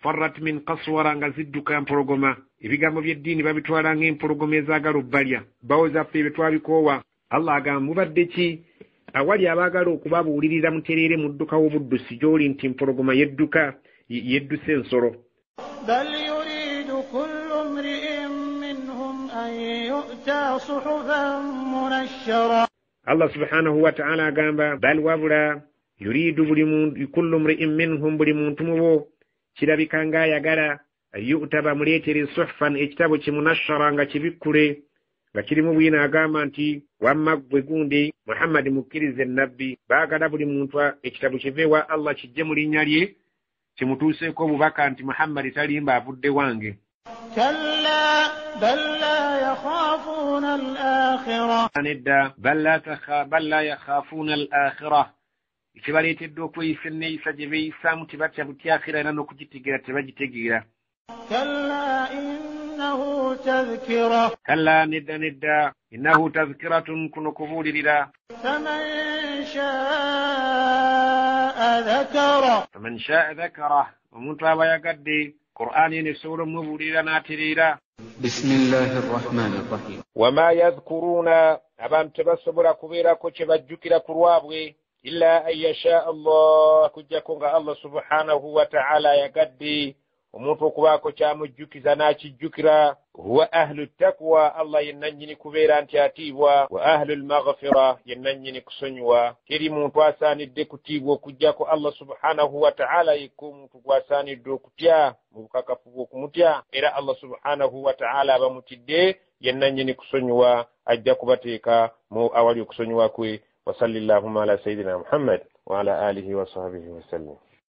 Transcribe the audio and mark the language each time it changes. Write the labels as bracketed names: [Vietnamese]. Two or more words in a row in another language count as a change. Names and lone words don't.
[Arabic] فرت من قسورة [Ganda] nga zidduka empologoma. Ebigambo by'eddiini babitwala ng'empologoma ezaagala obbalya. Bawoza ffe bye twabikoowa. Allah agamba mubadde ki awali abaagala okubabuulirira mutereere mudduka w'obuddusi gy'oli nti empologoma yedduse ensolo. [Arabic] بل يريد كل امرئ منهم أن يؤتى صحفا منشرة. الله سبحانه وتعالى [Ganda] agamba bal wabula [Arabic] يريد كل امرئ منهم [Ganda] buli muntu mubo kirabika ng'ayagala yu'ta bamuleetere suhfan ekitabo kimunashara nga kibikkule nga kirimu bwina agamba nti wamma gwe gundi Muhammad mukkirize nabbi baagala buli muntu ekitabo kive wa Allah kijje mu linnya lye kimutuuseeko obubaka nti Muhammad talimba avudde wange. [Arabic] كلا بل لا يخافون الآخرة. [Ganda] nedda [Arabic] بل لا يخافون الآخرة [Ganda] ekibaleetedde okweyisa enneeyisa gye beeyisaamu tebatya butya akhira era n'okugitegeera tebagitegeera. [Arabic] كلا إنه تذكرة. [Ganda] kalla nedda [Arabic] إنه تذكرة [Ganda] kuno kubuulirira. [Arabic] فمن شاء ذكره. فمن شاء ذكر [Ganda] omuntu aba yagadde Qur'aani eno esobola omubuulirira n'atereera. [Arabic] بسم الله الرحمن الرحيم. وما يذكرون [Ganda] abantu tebasobola kubeerako kye bajjukira ku lwabwe [Arabic] إلا أن يشاء الله [Ganda] kujjako nga [Arabic] الله سبحانه وتعالى [Ganda] yagadde omuntu okubaako kyamujjukiza n'akijjukira. [Arabic] هو أهل التقوى [Ganda] Allah yennannyini kubeera nti atiibwa [Arabic] وأهل المغفرة [Ganda] yennannyini kusonyiwa. Teri muntu asaanidde kutiibwa okujjako [Arabic] الله سبحانه وتعالى [Ganda] yekka omuntu gwasaanidde okutya mu bukakafu bw'okumutya era [Arabic] الله سبحانه وتعالى [Ganda] abamutidde yennannyini kusonyiwa ajja kubateeka mu awali okusonyiwa kwe. [Arabic] وصلى الله على سيدنا محمد وعلى آله وصحبه وسلم.